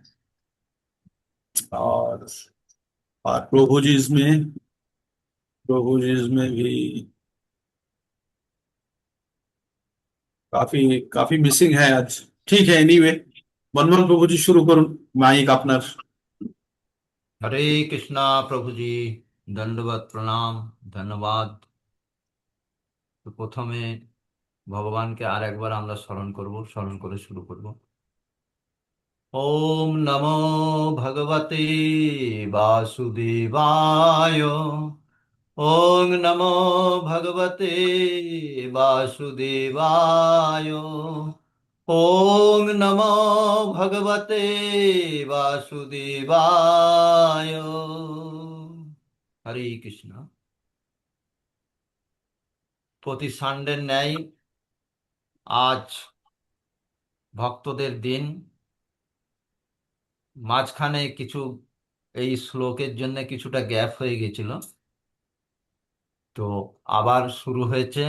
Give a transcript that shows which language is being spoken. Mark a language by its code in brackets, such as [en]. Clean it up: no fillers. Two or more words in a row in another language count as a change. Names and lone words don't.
[hi] और प्रभु जी इसमें भी काफी काफी मिसिंग है आज। ठीक है, एनीवे मनमोहन प्रभु जी शुरू करूं माइक अपना। हरे कृष्णा प्रभु जी। दंडवत प्रणाम। ধন্যবাদ। [bn] তো প্রথমে ভগবানকে আর একবার আমরা স্মরণ করব, স্মরণ করে শুরু করব। [sa] ওম নমো ভগবতে বাসুদেবায়। ওম নমো ভগবতে বাসুদেবায়। ওম নমো ভগবতে বাসুদেবায়। [bn] হরে কৃষ্ণ। প্রতি সানডের ন্যায় আজ ভক্তদের দিন। মাঝখানে কিছু এই শ্লোকের জন্য কিছুটা গ্যাপ হয়ে গেছিল, তো আবার শুরু হয়েছে।